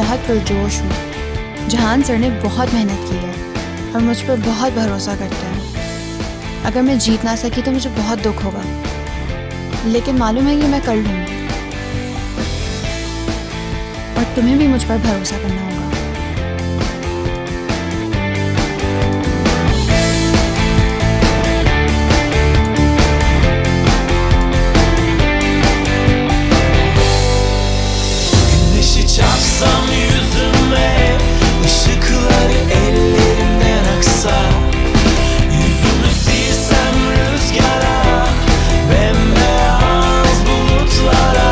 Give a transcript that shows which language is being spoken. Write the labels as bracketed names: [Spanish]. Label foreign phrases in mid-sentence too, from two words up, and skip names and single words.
[Hindi] पुरजोश हूँ। जहान सर ने बहुत मेहनत की है और मुझ पर बहुत भरोसा करते हैं। अगर मैं जीत ना सकी तो मुझे बहुत दुख होगा, लेकिन मालूम है कि मैं कर लूँगी। और तुम्हें भी मुझ पर भरोसा करना होगा। [Turkish] Çarpsam yüzüme, ışıkları ellerimden aksa, yüzümü silsem rüzgara, bembeyaz bulutlara.